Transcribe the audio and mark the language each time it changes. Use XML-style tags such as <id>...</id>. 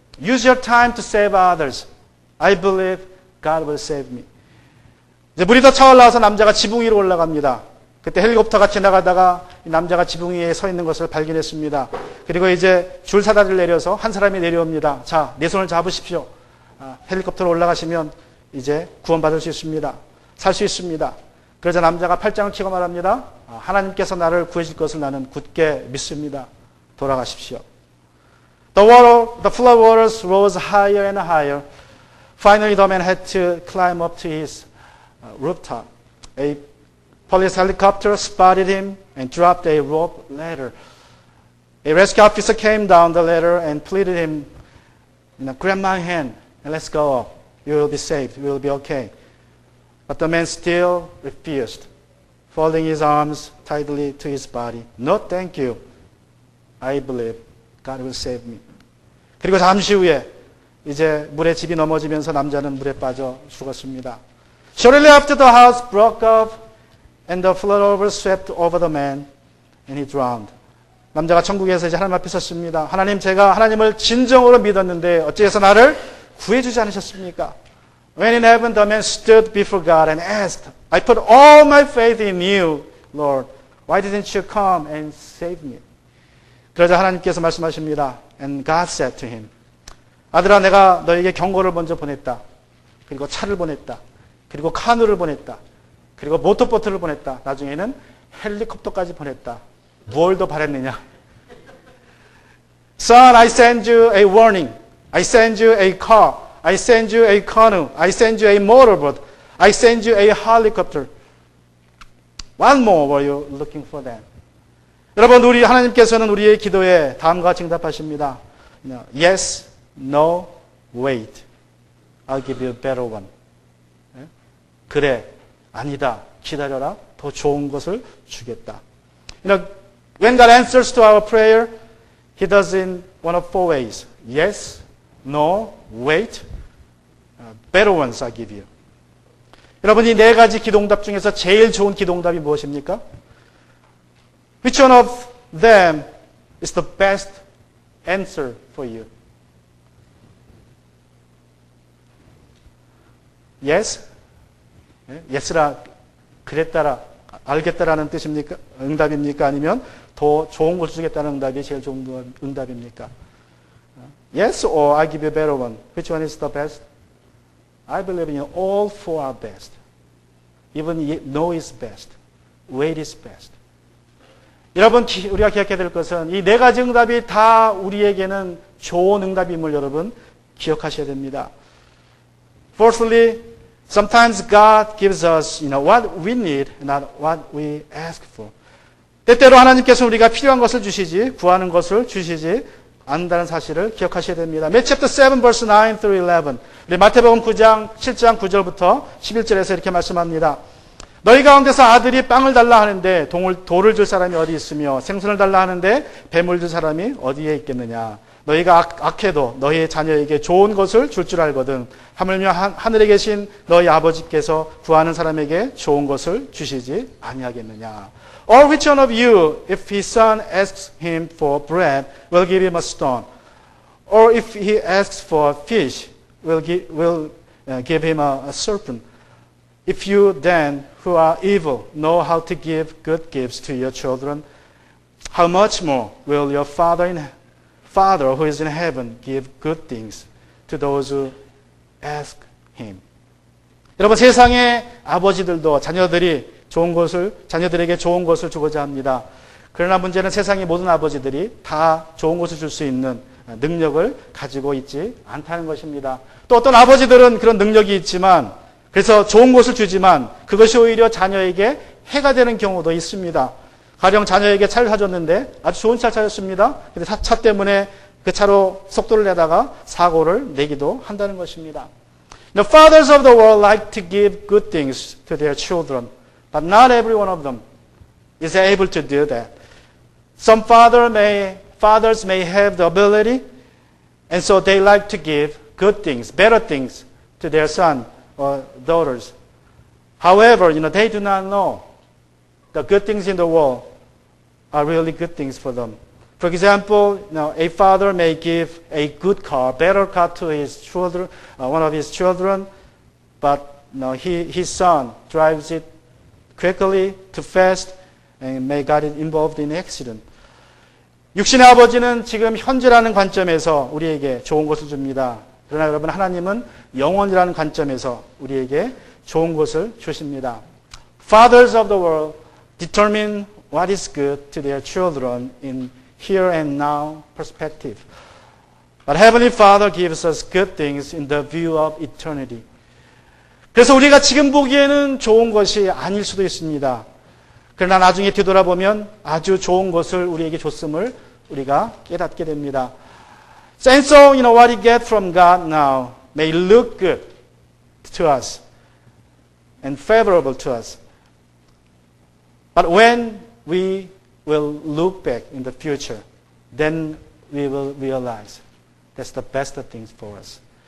<en>Use your time to save others. I believe God will save me.</en> <ko>이제 물이 더 차올라와서 남자가 지붕 위로 올라갑니다. 그때 헬리콥터가 지나가다가 이 남자가 지붕 위에 서 있는 것을 발견했습니다. 그리고 이제 줄사다리를 내려서 한 사람이 내려옵니다. 자, 내 손을 잡으십시오. 헬리콥터로 올라가시면 이제 구원받을 수 있습니다. 살 수 있습니다. 그러자 남자가 팔짱을 치고 말합니다. 하나님께서 나를 구해줄 것을 나는 굳게 믿습니다. 돌아가십시오.</ko> <en>The flood waters rose higher and higher. Finally, the man had to climb up to his rooftop. A police helicopter spotted him and dropped a rope ladder. A rescue officer came down the ladder and pleaded him, grab my hand and let's go up. You will be saved. You will be okay. But the man still refused, folding his arms tightly to his body. No, thank you. I believe God will save me.</en> <ko>그리고 잠시 후에 이제 물에 집이 넘어지면서 남자는 물에 빠져 죽었습니다.</ko> <en>Shortly after the house broke up and the flood swept over the man and he drowned.</en> <ko>남자가 천국에서 이제 하나님 앞에 섰습니다. 하나님, 제가 하나님을 진정으로 믿었는데 어찌해서 나를 구해주지 않으셨습니까?</ko> <en>When in heaven the man stood before God and asked, I put all my faith in you, Lord. Why didn't you come and save me?</en> <ko>그러자 하나님께서 말씀하십니다.</ko> <en>And God said to him,</en> <ko>아들아, 내가 너에게 경고를 먼저 보냈다. 그리고 차를 보냈다. 그리고 카누를 보냈다. 그리고 모터보트를 보냈다. 나중에는 헬리콥터까지 보냈다. 뭘 더 바랬느냐?</ko> <en>Son, I send you a warning. I send you a car. I send you a canoe. I send you a motorboat. I send you a helicopter. What more were you looking for then?</en> <ko>여러분, 우리 하나님께서는 우리의 기도에 다음과 같이 응답하십니다.</ko> <en>Yes, no, wait. I'll give you a better one.</en> <ko>그래, 아니다, 기다려라, 더 좋은 것을 주겠다.</ko> <en>When God answers to our prayer, He does in one of four ways. Yes, no, wait, better ones I give you.</en> <ko>여러분, 이 네 가지 기도응답 중에서 제일 좋은 기도응답이 무엇입니까?</ko> <en>Which one of them is the best answer for you? Yes?</en> <ko>Yes라, 그랬다라, 알겠다라는 뜻입니까? 응답입니까? 아니면 더 좋은 걸 주겠다는 응답이 제일 좋은 응답입니까?</ko> <en>Yes or I give you a better one. Which one is the best? I believe in all four are best. Even no is best. Wait is best.</en> <ko>여러분, 우리가 기억해야 될 것은 이 네 가지 응답이 다 우리에게는 좋은 응답임을 여러분 기억하셔야 됩니다.</ko> <en>Fourthly, sometimes God gives us, what we need, not what we ask for.</en> <ko>때때로 하나님께서 우리가 필요한 것을 주시지, 구하는 것을 주시지 않는다는 사실을 기억하셔야 됩니다.</ko> <en>Matthew chapter 7, verse 9 through 11.</en> <ko>우리 마태복음 9장, 7장 9절부터 11절에서 이렇게 말씀합니다. 너희 가운데서 아들이 빵을 달라 하는데 돌을 줄 사람이 어디 있으며 생선을 달라 하는데 뱀을 줄 사람이 어디에 있겠느냐. 너희가 악해도 너희의 자녀에게 좋은 것을 줄 줄 알거든. 하물며 하늘에 계신 너희 아버지께서 구하는 사람에게 좋은 것을 주시지 아니하겠느냐.</ko> <en>Or which one of you, if his son asks him for bread, will give him a stone? Or if he asks for fish, will give him a serpent? If you then, who are evil, know how to give good gifts to your children, how much more will your Father who is in heaven give good things to those who ask him?</en> <ko>여러분, 세상의 아버지들도 자녀들에게 좋은 것을 주고자 합니다. 그러나 문제는 세상의 모든 아버지들이 다 좋은 것을 줄 수 있는 능력을 가지고 있지 않다는 것입니다. 또 어떤 아버지들은 그런 능력이 있지만 그래서 좋은 것을 주지만 그것이 오히려 자녀에게 해가 되는 경우도 있습니다. 가령 자녀에게 차를 사줬는데 아주 좋은 차를 사줬습니다. 근데 차 때문에 그 차로 속도를 내다가 사고를 내기도 한다는 것입니다.</ko> <en>The fathers of the world like to give good things to their children, but not every one of them is able to do that. Some fathers may have the ability, and so they like to give good things, better things to their son or daughters. However, they do not know the good things in the world are really good things for them. For example, a father may give a good car, better car to his children, one of his children, but his son drives it quickly, too fast, and may get involved in an accident.</en> <ko>육신의 아버지는 지금 현재라는 관점에서 우리에게 좋은 것을 줍니다. 그러나 여러분 하나님은 영원이라는 관점에서 우리에게 좋은 것을 주십니다.</ko> <en>Fathers of the world determine what is good to their children in here and now perspective. But Heavenly Father gives us good things in the view of eternity.</en> <ko>그래서 우리가 지금 보기에는 좋은 것이 아닐 수도 있습니다. 그러나 나중에 뒤돌아보면 아주 좋은 것을 우리에게 줬음을 우리가 깨닫게 됩니다.</ko> <en>And so, what you get from God now may look good to us and favorable to us. But when we will look back in the future, then we will realize that's the best things for us.</en>